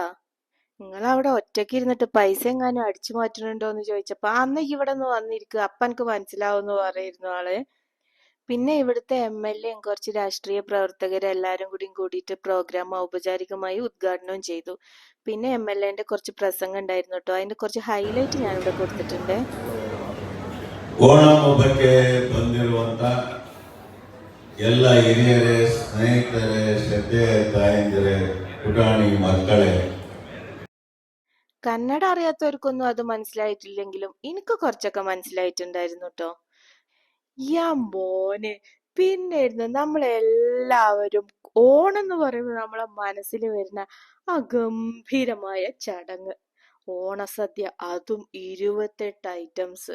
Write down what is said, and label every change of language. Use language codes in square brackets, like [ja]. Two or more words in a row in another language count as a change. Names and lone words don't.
[ml] നിങ്ങൾ അവിടെ ഒറ്റയ്ക്ക് ഇരുന്നിട്ട് പൈസ എങ്ങാനും അടിച്ചു മാറ്റുന്നുണ്ടോ എന്ന് ചോദിച്ചപ്പോ അന്ന് ഇവിടെ ഒന്ന് വന്നിരിക്കുക അപ്പൊ എനിക്ക് മനസ്സിലാവുമെന്ന് പറയായിരുന്നു ആള്. പിന്നെ ഇവിടുത്തെ MLA യും കുറച്ച് രാഷ്ട്രീയ പ്രവർത്തകരും എല്ലാരും കൂടിയിട്ട് പ്രോഗ്രാം ഔപചാരികമായി ഉദ്ഘാടനവും ചെയ്തു. പിന്നെ MLA-ന്റെ കുറച്ച് പ്രസംഗം ഉണ്ടായിരുന്നു കേട്ടോ, അതിന്റെ കുറച്ച് ഹൈലൈറ്റ് ഞാനിവിടെ കൊടുത്തിട്ടുണ്ട്. [kn] ಓಣಂ ಹಬ್ಬಕ್ಕೆ ಬಂದಿರುವಂತ ಎಲ್ಲ ಹಿರಿಯರೇ, ಸ್ನೇಹಿತರೇ, ಶ್ರದ್ಧೆಯ ತಾಯಂದಿರೇ, ಪುಟಾಣಿ ಮಕ್ಕಳೇ. [ml] കന്നഡ അറിയാത്തവർക്കൊന്നും അത് മനസ്സിലായിട്ടില്ലെങ്കിലും എനിക്ക് കുറച്ചൊക്കെ മനസ്സിലായിട്ടുണ്ടായിരുന്നു കേട്ടോ. യാ മോനെ, പിന്നെയായിരുന്നു നമ്മളെല്ലാവരും ഓണം എന്ന് പറയുമ്പോൾ നമ്മളെ മനസ്സിൽ വരുന്ന ആ ഗംഭീരമായ ചടങ്ങ് ഓണസദ്യ, അതും 28 ഐറ്റംസ്.